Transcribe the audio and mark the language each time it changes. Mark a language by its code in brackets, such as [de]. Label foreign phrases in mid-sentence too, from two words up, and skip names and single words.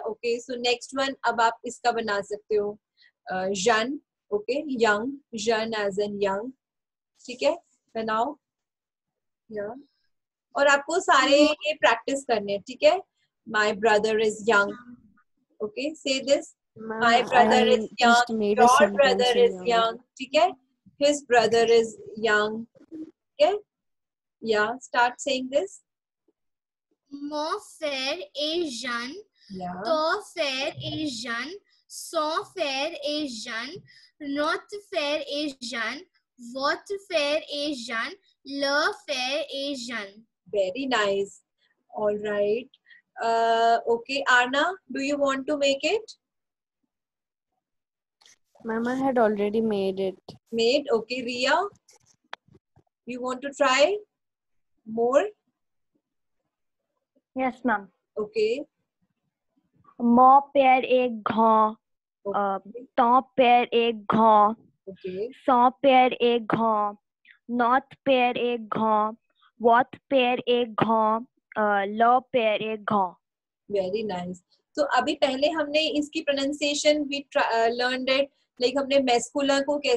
[en] okay, so next one [hi] अब आप इसका बना सकते हो, जन। [en] okay, young, jeune as in young. [hi] ठीक है, बनाओ। और आपको सारे ये प्रैक्टिस करने हैं। ठीक है, [en] my brother is young. okay, say this, my brother is just यंग, made a योर sentence ब्रदर in इज young. young. [hi] ठीक है, [en] his brother is young. [hi] ठीक है, या [en] start saying this. [fr] Mon frère est jeune. [hi] या [fr] Ton frère est jeune. Son frère est jeune. Notre frère est jeune. Votre frère est jeune. Leur frère est jeune. [en] very nice. All right. Okay, Arna, do you want to make it? Ma'am, I had already made it. Made. Okay, Ria, you want to try more? Yes, ma'am. Okay. [fr] Mon père est grand. Ton père est grand. [en] Okay. [fr] Son père est grand. Notre père est grand. Votre père est grand. Leur père est grand. [en] Very nice. [hi] तो अभी पहले हमने इसकी प्रोनाउंसिएशन [en] we learned it, like [hi] हमने मेस्कुला को कैसे